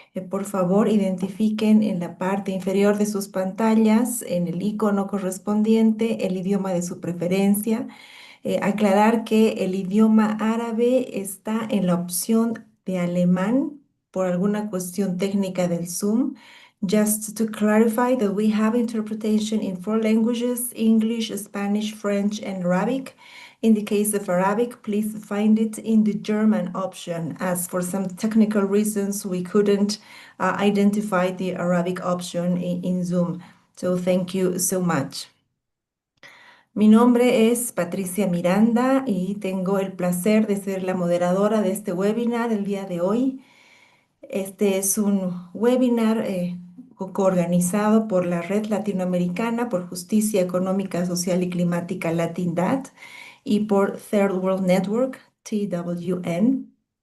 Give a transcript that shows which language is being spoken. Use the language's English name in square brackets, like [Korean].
[Spanish] Por favor, identifiquen en la parte inferior de sus pantallas, en el icono correspondiente, el idioma de su preferencia. Aclarar que el idioma árabe está en la opción de alemán por alguna cuestión técnica del Zoom. [English] Just to clarify that we have interpretation in 4 languages: English, Spanish, French, and Arabic. In the case of Arabic, please find it in the German option, as for some technical reasons we couldn't identify the Arabic option in Zoom. So thank you so much. [Spanish] Mi nombre es Patricia Miranda y tengo el placer de ser la moderadora de este webinar el día de hoy. Este es un webinar coorganizado por la Red Latinoamericana por Justicia Económica, Social y Climática LatinDat y por Third World Network, TWN.